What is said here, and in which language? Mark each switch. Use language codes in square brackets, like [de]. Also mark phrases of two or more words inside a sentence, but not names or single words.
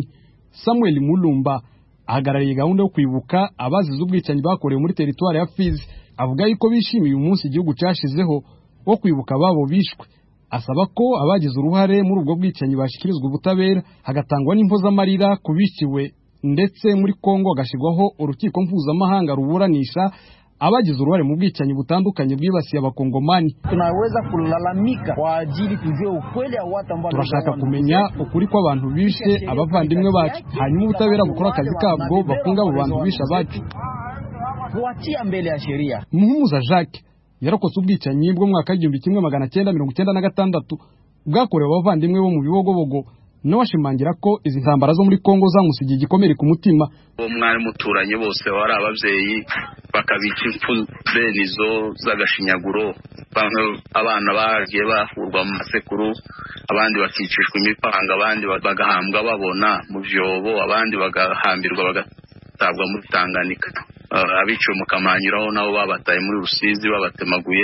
[rw] Samuel Mulumba ahagarariye gahunda yo kwibuka abazize ubwicanyi bakorewe muri teritwari ya Fizi avuga yuko bishimiye umunsi igihugu cyashizeho wo kwibuka babo bishwe. Asaba ko abagize uruhare muri ubwo bwicanyi bashikirizwa ubutabera hagatangwa n'impozamarira kubiciwe ndetse muri Kongo agashigwaho urukiko mpuzamahanga ruburanisha abagize uruhare mu bwicanyi butandukanye bwibasiye abakongomani. [sw] Tunaweza kulalamika kwa ajili tujue ukweli wa watu ambao [rw] turashaka kumenya ukuri kwa abantu bishe abavandimwe bacu hanyuma ubutabera bukora akazi kabwo bafunga abo bantu bishe abacu [sw] kuatia mbele ya sheria. [rw] Muhumuza Jacques yarokotse ubwicanyi bwo mwaka wa 1996 bwakorewe abavandimwe bo mu bibogobogo n'abashimangira ko izi ntambara zo muri Kongo zamusigiye igikomere ku mutima. [rn] Umwari muturanye bose bari abavyeyi bakabica impfu benizo z'agashinyaguro, bamwe abana bagiye bahurwa mu masekuru, abandi bakicishwa imipanga, abandi bagahambwa babona mu vyobo, abandi bagahambirwa bagatabwa muri Tanganyika, abiciwe mu Kamanyiraho nabo babataye muri Rusizi babatemaguye.